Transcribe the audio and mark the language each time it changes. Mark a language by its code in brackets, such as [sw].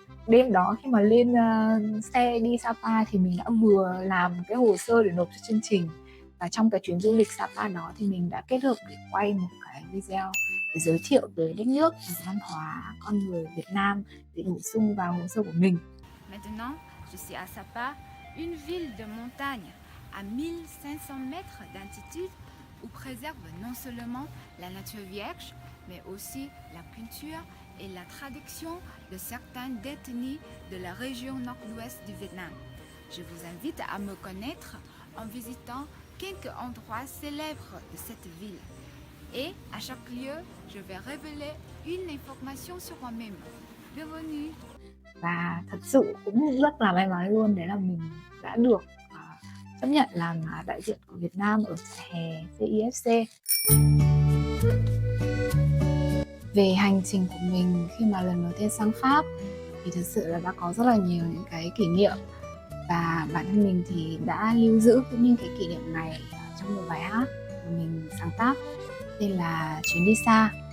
[vi] Đêm đó khi mà lên xe đi Sapa thì mình đã vừa làm cái hồ sơ để nộp cho chương trình, và trong cái chuyến du lịch Sapa đó thì mình đã kết hợp để quay một cái video để giới thiệu tới đất nước, văn hóa, con người Việt Nam để bổ sung vào hồ sơ của mình. [fr] Maintenant, je suis à Sapa, une ville de montagne à 1500 mètres d'altitude où préserve non seulement la nature vierge, mais aussi la culture et la tradition de certaines ethnies de la région nord-ouest du Vietnam. Je vous invite à me connaître en visitant quelques endroits célèbres de cette ville. Et à chaque lieu, je vais révéler une information sur moi-même. Bienvenue! [vi] Và thật sự cũng rất là may mắn luôn, đấy là mình đã được chấp nhận làm đại diện của Việt Nam ở trại hè CIFC. Về hành trình của mình khi mà lần đầu tiên sang Pháp thì thực sự là đã có rất là nhiều những cái kỷ niệm, và bản thân mình thì đã lưu giữ những cái kỷ niệm này trong một bài hát mà mình sáng tác tên là Chuyến đi xa.